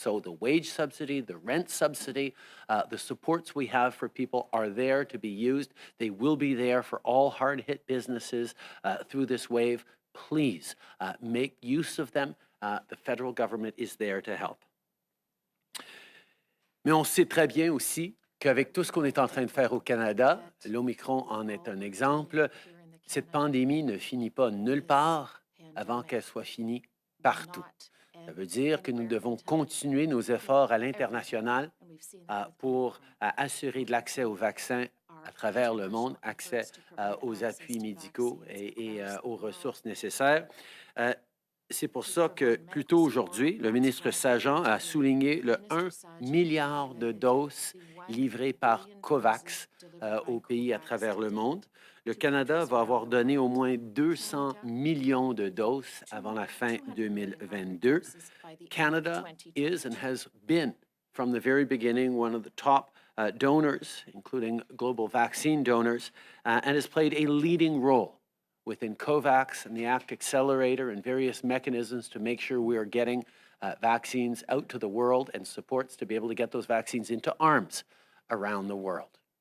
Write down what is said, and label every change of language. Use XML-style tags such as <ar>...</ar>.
<en>So the wage subsidy, the rent subsidy, the supports we have for people are there to be used. They will be there for all hard-hit businesses through this wave. Please make use of them. The federal government is there to help.</en> <fr>Mais on sait très bien aussi qu'avec tout ce qu'on est en train de faire au Canada, l'Omicron en est un exemple, cette pandémie ne finit pas nulle part avant qu'elle soit finie partout. Ça veut dire que nous devons continuer nos efforts à l'international pour assurer de l'accès aux vaccins à travers le monde, accès aux appuis médicaux et aux ressources nécessaires. C'est pour ça que, plus tôt aujourd'hui, le ministre Sajjan a souligné le 1 milliard de doses livrées par COVAX aux pays à travers le monde. Le Canada va avoir donné au moins 200 millions de doses avant la fin 2022.</fr> <en>Canada is and has been, from the very beginning, one of the top donors, including global vaccine donors, and has played a leading role within COVAX and the ACT Accelerator and various mechanisms to make sure we are getting vaccines out to the world and supports to be able to get those vaccines into arms around the world.</en>